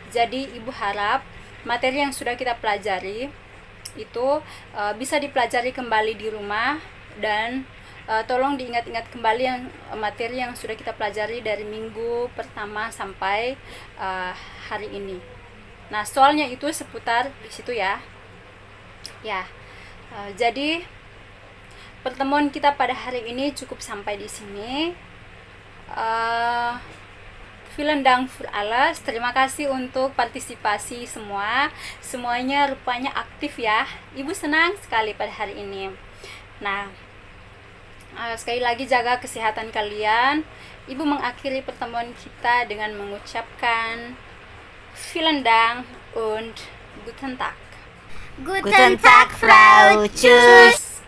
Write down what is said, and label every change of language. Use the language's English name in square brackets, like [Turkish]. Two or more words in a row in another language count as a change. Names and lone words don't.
[Indonesian] Jadi ibu harap materi yang sudah kita pelajari itu bisa dipelajari kembali di rumah, dan tolong diingat-ingat kembali yang materi yang sudah kita pelajari dari minggu pertama sampai hari ini. Nah, soalnya itu seputar di situ ya. Ya, jadi pertemuan kita pada hari ini cukup sampai di sini. [German] Vielen Dank für alles. [Indonesian] Terima kasih untuk partisipasi semuanya rupanya aktif ya. Ibu senang sekali pada hari ini. Nah, sekali lagi jaga kesehatan kalian. Ibu mengakhiri pertemuan kita dengan mengucapkan [German] Vielen Dank und guten Tag. Guten Tag, Frau. Tschüss.